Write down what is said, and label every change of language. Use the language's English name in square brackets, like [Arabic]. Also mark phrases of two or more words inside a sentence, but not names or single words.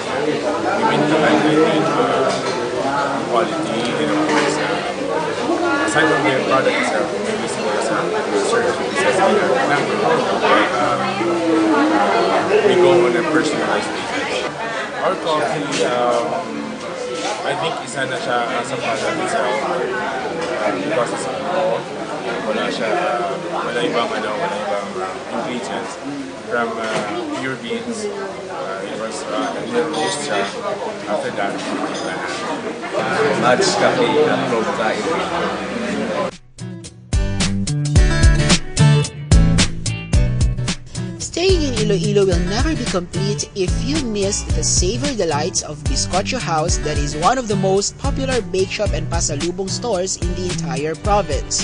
[English] We mean to like quality and of course, aside from their product itself, maybe some services we go on a personalized basis. Our coffee, I think [Hiligaynon] isa na siya [English] as a product itself because it's raw. [Filipino] Wala ibang [English] ingredients from pure beans. It was introduced siya. After that, Madge Cafe from Iloilo. Staying in Iloilo will never be complete if you missed the savor delights of Bizcocho House, that is one of the most popular bake shop and pasalubong stores in the entire province.